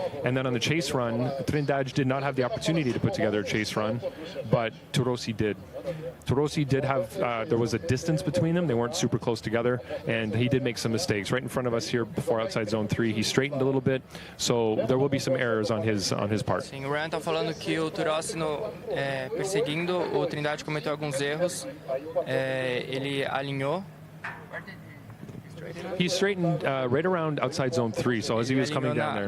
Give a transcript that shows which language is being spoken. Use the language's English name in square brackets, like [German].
[English] And then on the chase run, Trindade did not have the opportunity to put together a chase run, but Torossi did. Torossi did have, there was a distance between them. They weren't super close together, and he did make some mistakes. Right in front of us here before outside zone 3, he straightened a little bit, so there will be some errors on his part. [Portuguese] Sim, o Ryan tá falando que o Turossi perseguindo, o Trindade cometeu alguns erros. Ele alinhou. [English] He straightened right around outside zone 3, so as he was coming down there.